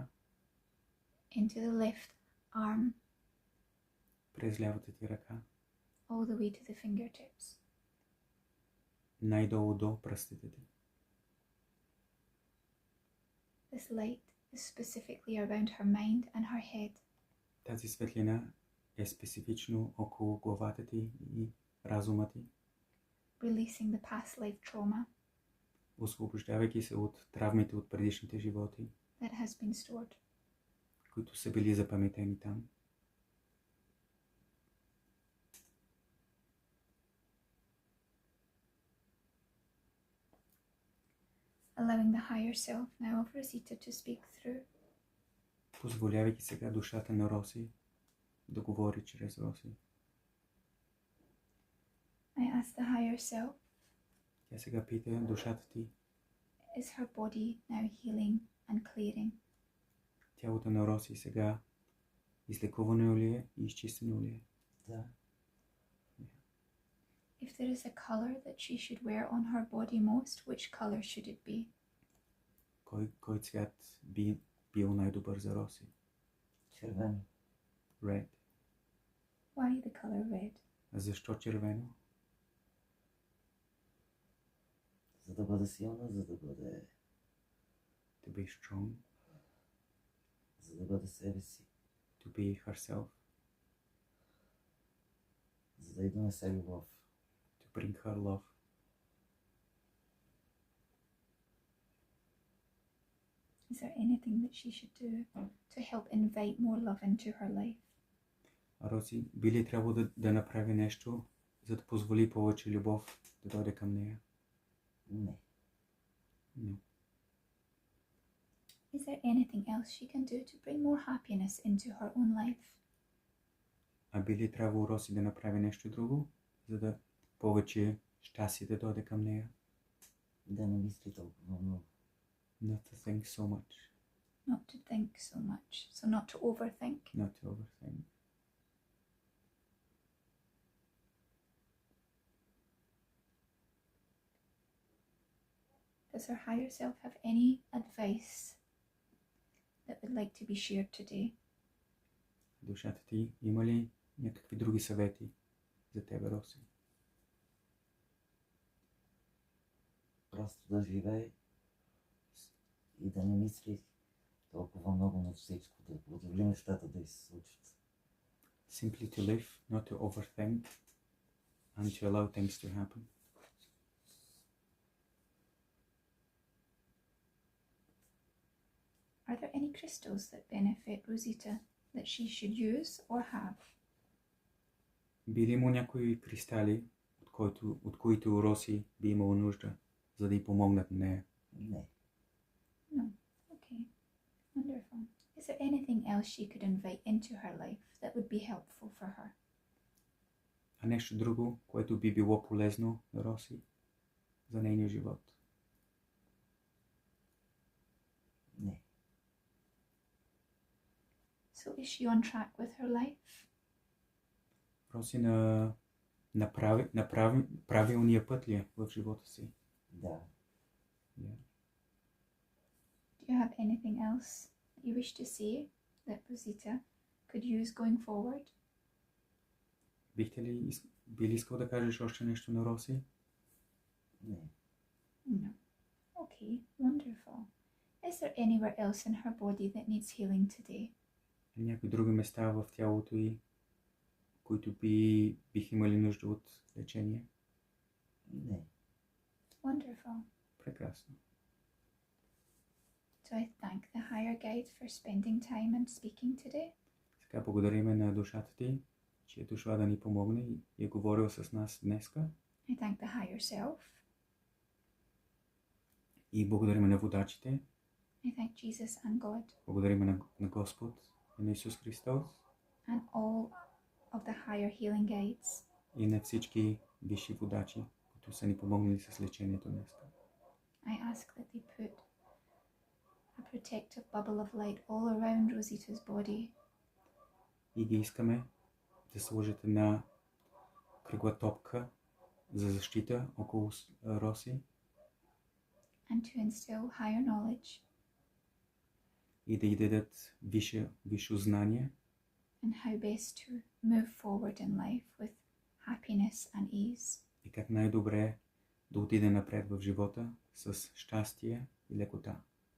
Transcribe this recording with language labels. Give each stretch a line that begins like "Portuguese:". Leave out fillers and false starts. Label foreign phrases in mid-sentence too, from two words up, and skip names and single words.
English: Into the left arm,
Bulgarian: през лявата ти ръка,
English: all the way to the fingertips.
Bulgarian: най-долу до пръстите ти.
English: This light is specifically around her mind and her head,
Bulgarian: Тази светлина е специфично около главата ти и разума ти,
English: releasing the past life trauma
Bulgarian: освобождавайки се от травмите от предишните животи,
English: that has been stored.
Bulgarian: които са били запаметени там.
English: Allowing the higher self now of Rosita to speak through.
Bulgarian: Позволявайки сега душата на Роси да говори чрез Роси.
English: I ask the higher self,
Bulgarian: Тя сега пита душата ти,
English: is her body now healing and clearing?
Bulgarian: тялото на Роси сега излекувано ли е и изчистено ли е? Да.
English: If there is a color that she should wear on her body most, which color should it be?
Bulgarian: Кой цвят би бил най-добър за Роси? Червено.
English: Red. Why the color red?
Bulgarian: А защо червено? За да бъде силна, за да бъде...
English: To be strong.
Bulgarian: За да бъде себе си.
English: To be herself.
Bulgarian: За да й донесе любов.
English: To bring her love. Is there anything that she should do to help invite more love into her life?
Bulgarian: А Роси би ли трябвало да направи нещо, за да позволи повече любов да дойде към нея? Не.
English: No. Is there anything else she can do to bring more happiness into her own life?
Bulgarian: А би ли трябвало Роси да направи нещо друго, за да повече щастие да дойде към нея? Да не мисли толкова много.
English: Not to think so much. Not to think so much, so not to overthink. Not to overthink. Does her higher self have any advice that would like to be shared today?
Bulgarian: Душата ти има ли някакви други съвети за тебе, Роси? Просто да живее и да не мисли толкова много на всичко, да позволи нещата да й се случат.
English: Simply to live, not to overthink, and to allow things to happen. Are there any crystals that benefit Rosita that she should use or have?
Bulgarian: Би ли има някои кристали, от които Роси би имала нужда, за да й помогнат на нея? Не.
English: No. Okay. Wonderful. Is there anything else she could invite into her life that would be helpful for her?
Bulgarian: А нещо друго, което би било полезно на Роси за нейния живот? Не.
English: So is she on track with her life?
Bulgarian: Роси на правилния път ли е в живота си? Да.
English: Yeah. Do you have anything else you wish to say that Rosita could use going forward?
Bulgarian: Би ли искал да кажеш още нещо на Роси? Не.
English: No. Okay, wonderful. Is there anywhere else in her body that needs healing today?
Bulgarian: Някои други места в тялото й, които бих имали нужда от лечение? Не.
English: Wonderful.
Bulgarian: Прекрасно.
English: So I thank the higher guide for spending time and speaking today.
Bulgarian: Сега благодариме на душата ти, че е дошла да ни помогне и е говорил с нас днеска.
English: I thank the higher self.
Bulgarian: И благодариме на водачите.
English: I thank Jesus and God
Bulgarian: Благодариме на Господ и на Исус Христос
English: and all of the higher healing guides.
Bulgarian: и на всички висши водачи, които са ни помогнали с лечението днес.
English: I ask that they put a protective bubble of light all around Rosita's body
Bulgarian: И ги искаме да сложат една кръгла топка за защита около Роси
English: and to instill higher knowledge
Bulgarian: и да й дадат висше знание
English: and how best to move forward in life with happiness and ease.
Bulgarian: и как най-добре да отиде напред в живота с щастие и лекота.